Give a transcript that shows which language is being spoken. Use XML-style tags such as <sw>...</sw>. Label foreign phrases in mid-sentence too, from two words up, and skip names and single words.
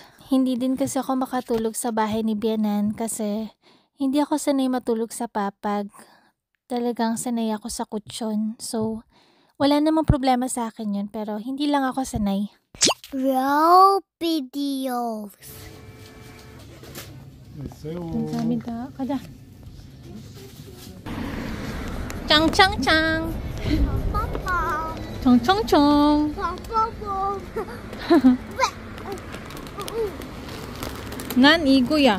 <tl>Hindi din kasi ako makatulog sa bahay ni Bianan kasi hindi ako sanay matulog sa papag. Talagang sanay ako sa kutsyon. So, wala namang problema sa akin yun, pero hindi lang ako sanay.</tl> <en>Real videos.</en> <ko>감사합니다. 가자. 짱짱짱. 빠빠. 청청청. 빠빠빠. 난 이거야.</ko>